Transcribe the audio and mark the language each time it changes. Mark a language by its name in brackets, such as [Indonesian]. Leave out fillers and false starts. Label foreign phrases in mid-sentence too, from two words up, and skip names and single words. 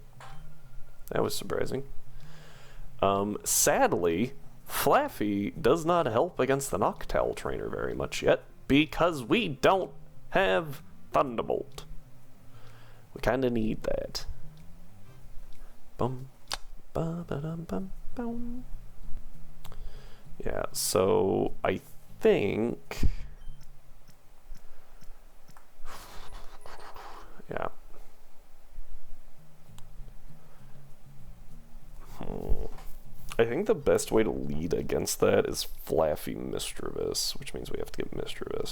[English] That was surprising. Sadly, Flaffy does not help against the Noctowl trainer very much yet, because we don't have Thunderbolt. We kinda need that. Bum, ba ba dum bum bum. Yeah, so I think... Yeah. I think the best way to lead against that is Flaffy Misdreavus, which means we have to get Misdreavus.